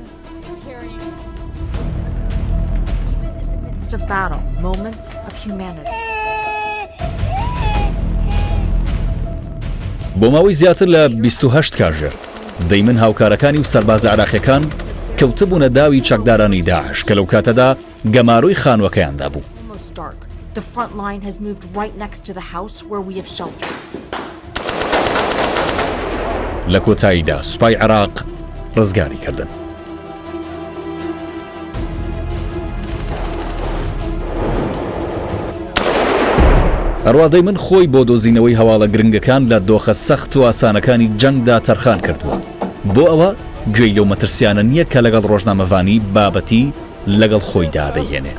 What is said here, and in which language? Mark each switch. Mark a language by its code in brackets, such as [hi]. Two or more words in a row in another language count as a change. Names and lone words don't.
[ckb] بۆ ماوەی زیاتر لە 28 کاژێر دەیمن هاوکارەکانی و سەربازە عێراقیەکان کەوتبوونە داوی چەکدارانی داعش کە لەو کاتەدا گەماڕۆی خانووەکەیاندا بوو. [en] The front line has moved right next to the house where we have sheltered. [ckb] لە کۆتاییدا سوپای عێراق ڕزگاری کردن. ئەروا دەیمن خۆی بۆ دۆزینەوەی هەواڵە گرنگەکان لە دۆخە سەخت و ئاسانەکانی جەنگدا تەرخان کردووە بۆ ئەوە گوێی لەو مەترسیانە نییە کە لەگەڵ ڕۆژنامەڤانی بابەتی لەگەڵ خۆیدا دەهێنێ.